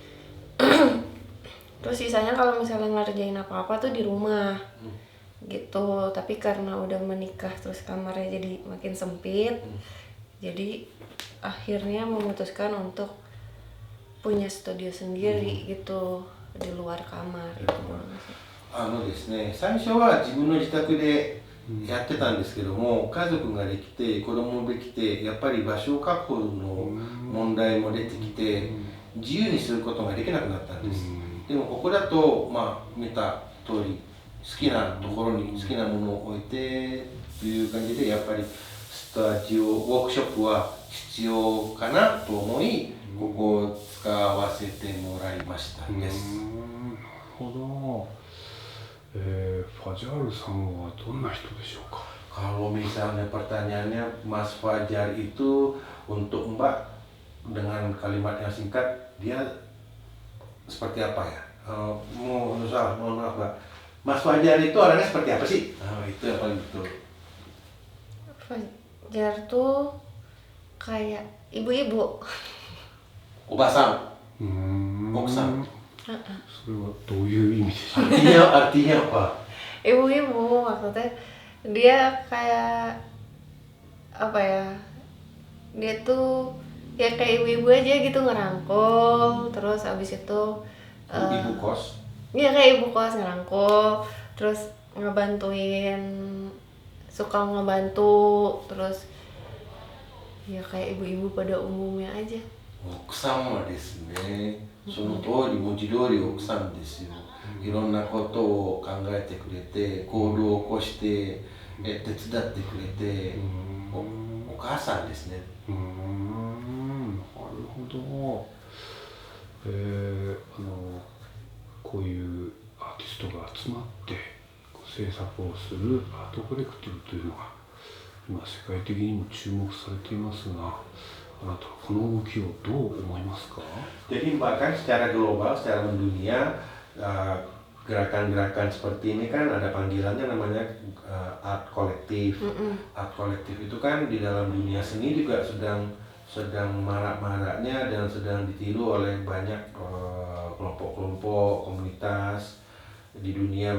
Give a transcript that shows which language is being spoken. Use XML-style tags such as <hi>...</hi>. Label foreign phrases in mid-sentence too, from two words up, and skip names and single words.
<id>Terus sisanya kalau misalnya ngerjain apa-apa tuh di rumah gitu, tapi karena udah menikah terus kamarnya jadi makin sempit, jadi akhirnya memutuskan untuk punya studio sendiri gitu di luar kamar gitu.</id> <ja>ですね、最初は自分の自宅でやってたんですけども、家族ができて子供もできて、やっぱり場所確保の問題も出てきて、自由にすることができなくなったんです。でもここだと、見た通り好きなところに好きなものを置いてという感じで、やっぱりスタジオウォークショップは必要かなと思い、ここをりましたです。なるほど。ファジャールさんはどんな人でしょうか。</ja> <id>Kalau misalnya pertanyaannya Mas Fajar itu untuk Mbak dengan kalimat yang singkat dia seperti apa ya? Mohon maaf Mbak. Mas Fajar itu orangnya seperti apa sih? Itu yang paling betul. Fajar tuh kayak ibu-ibu.</id> <ja>Obasan. Oksan. それはどういう意味でしょう。</ja> <id>Artinya apa? Ibu-ibu maksudnya dia kayak apa ya? Dia tuh ya kayak ibu-ibu aja gitu, ngerangkul, terus abis itu Ibu kos. iya kayak ibu kos, ngerangkul, terus ngebantuin, suka ngebantu, terus ya kayak ibu-ibu pada umumnya aja.</id> <ja>奥さんはですね、その通り、文字通り奥さんですよ。いろんなことを考えてくれて、行動を起こして手伝ってくれて、お母さんですね。なるほど。こういうアーティストが集まって制作をするアートコレクティブというのが今世界的にも注目されていますが、あなたはこの動きをどう思いますか？</ja> <id>Jadi bahkan secara global, secara mendunia, gerakan-gerakan seperti ini kan ada panggilannya namanya art kolektif. Art kolektif itu kan di dalam dunia seni juga sedang marak-maraknya dan sedang ditiru oleh banyak kelompok-kelompok, komunitas di dunia.</id>